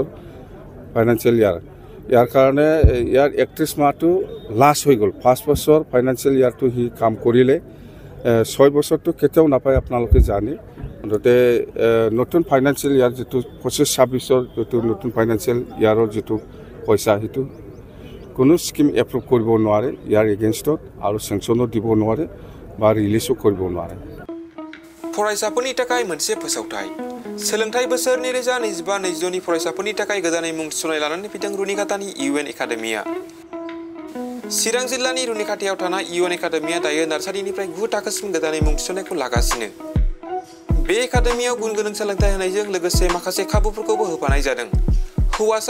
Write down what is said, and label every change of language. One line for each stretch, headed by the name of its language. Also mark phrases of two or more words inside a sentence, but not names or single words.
English: financial year
Assamese: কাৰণে ইয়াৰ 31 মাহটো লাষ্ট হৈ গ'ল 5 বছৰ
English: financial yearটো
Assamese: হি কাম কৰিলে 6 বছৰটো কেতিয়াও নাপায় আপোনালোকে জানে মুঠতে নতুন
English: financial year
Assamese: যেটো 25-26ৰ যেটো নতুন
English: financial yearৰ
Assamese: যেটো পইচা হেতু কোনো স্কিম এপ্ৰুভ কৰিব নোৱাৰে ইয়াৰ এগেইনষ্টত আৰু চেংচনো দিব নোৱাৰে বা ৰিলিজও কৰিব নোৱাৰে
Bodo: फरायसाफोरनि थाखाय मोनसे फोसावथाय सोलोंथाइ बोसोर 2025-2026 नि फरायसाफोरनि थाखाय गोदानै मुं थिसननाय लानानै फैदों रुनिकाटानि इउएन एकाडेमिया चिरां जिल्लानि रुनिकाटायाव थानाय इउएन एकाडेमिया दायो नार्सारिनिफ्राय 9 थाखोसिम गोदानै मुं थिसननायखौ लागासिनो बे एकाडेमियाव गुन गोनां सोलोंथाइ होनायजों लोगोसे माखासे खाबुफोरखौबो होफानाय जादों हौवासा